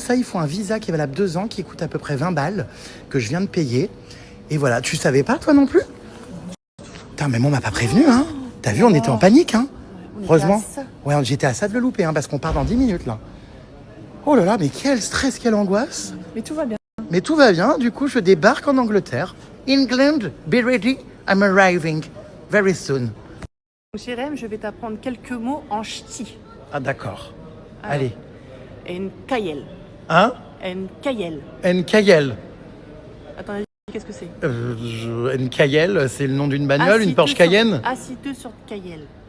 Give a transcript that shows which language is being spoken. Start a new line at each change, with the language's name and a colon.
French: Ça, il faut un visa qui est valable 2 ans, qui coûte à peu près 20 balles, que je viens de payer. Et voilà. Tu savais pas, toi non plus? Putain, mais moi, on m'a pas prévenu, hein. T'as vu, on était en panique, hein. Heureusement. Ouais, j'étais à ça de le louper, hein, parce qu'on part dans 10 minutes, là. Oh là là, mais quel stress, quelle angoisse. Mais tout va bien. Mais tout va bien, du coup, je débarque en Angleterre.
English: England, be ready, I'm arriving very soon.
French: Jérém, je vais t'apprendre quelques mots en ch'ti. Ah, d'accord. Alors, Allez.
Picard: En kayel.
French: Hein?
Picard: En kayel. Nkayel.
French: Attends, qu'est-ce que c'est? Nkayel, c'est le nom d'une bagnole, une Porsche Cayenne? Assis-toi sur kayel.